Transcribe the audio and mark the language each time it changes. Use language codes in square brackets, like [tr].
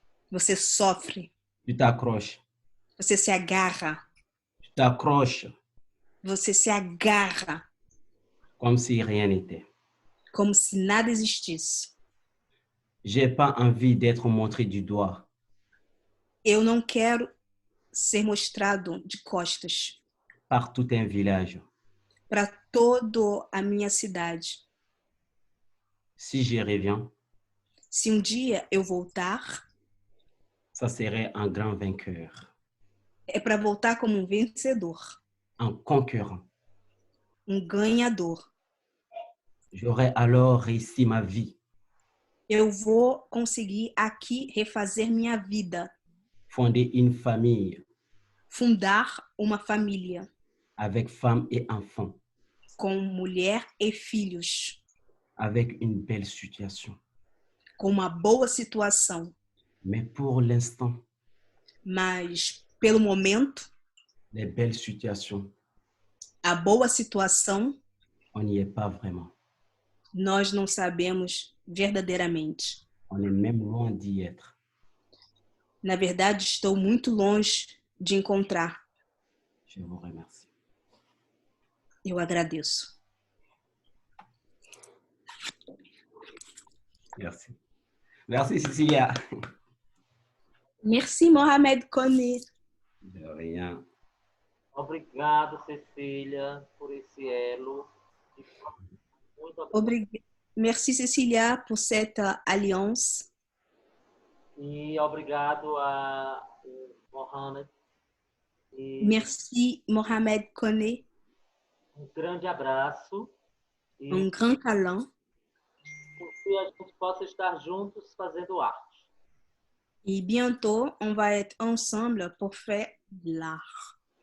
[pt] Você sofre. [fr] Tu t'accroches. [pt] Você se agarra. [fr] Tu t'accroches. [pt] Você se agarra. [fr] Comme si rien n'était. [pt] Como se nada existisse. [fr] J'ai pas envie d'être montré du doigt. [pt] Eu não quero ser mostrado de costas. [fr] par tout un village. [pt] para toda a minha cidade. [fr] Si j'y reviens, [pt] Se dia eu voltar, [fr] ça serait un grand vainqueur, [pt] é para voltar como vencedor, [fr] un conquérant. [pt] Ganhador. [fr] J'aurais alors réussi ma vie, [pt] Eu vou conseguir aqui refazer minha vida, [fr] fonder une famille [pt] fundar uma família [fr] avec femme et enfants, [pt] com mulher e filhos, [fr] avec une belle situation. [pt] com uma boa situação. [fr] Mais pour l'instant, [pt] Mas, pelo momento, [fr] les belles situations, [pt] a boa situação, [fr] on n'y est pas vraiment. [pt] nós não sabemos verdadeiramente. [fr] On est même loin d'y être. [pt] Na verdade, estou muito longe de encontrar. [fr] Je vous remercie. [pt] Eu agradeço. [fr] Merci. Merci, Cecilia. Merci, Mohamed Kone. De rien. [pt] Obrigado, Cecília, por esse elo. Muito obrigado. [fr] Merci, Cecilia, pour cette alliance. [pt] E obrigado a Mohamed. E [fr] Merci, Mohamed Kone. [pt] grande abraço. E [fr] Grand câlin. [pt] que a gente possa estar juntos fazendo arte. [fr] Et bientôt, on va être ensemble pour faire de l'art.